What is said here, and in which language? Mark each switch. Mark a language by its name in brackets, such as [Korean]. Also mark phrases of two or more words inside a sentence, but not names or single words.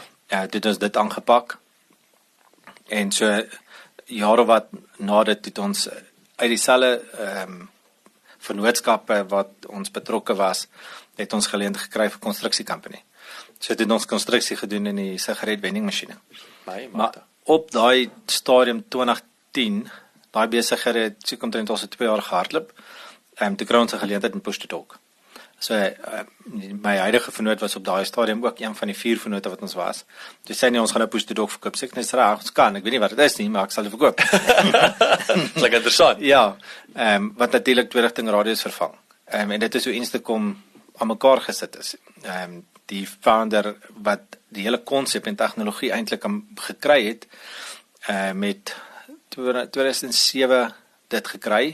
[Afrikaans] Toe het ons dit aangepak. En so jare wat na dit het ons uit dieselfde vennootskappe wat ons betrokke was, het ons geleentheid gekry vir konstruksiekompanie. So het ons konstruksie gedoen in die sigaret vending masjiene. Maar op daai stadium 2010, daai besighede het seker omtrent al so 2 jaar gehardloop. Toe kry ons 'n geleentheid in [English] push to talk. [Afrikaans] So my huidige vennoot was op daai stadium ook een van die 4 vennote wat ons was. Toe sê hy ons gaan 'n [English] push to talk [Afrikaans] verkoop. Sê ek net reg, ons kan. Ek weet nie wat dit is nie, maar ek sal dit verkoop. Dis lekker interessant. Ja, wat natuurlik 2 rigting radio's vervang. En dit is hoe Instacom aan mekaar gesit is. Die founder wat die hele konsep en tegnologie eintlik gekry het, met 2007 dit gekry.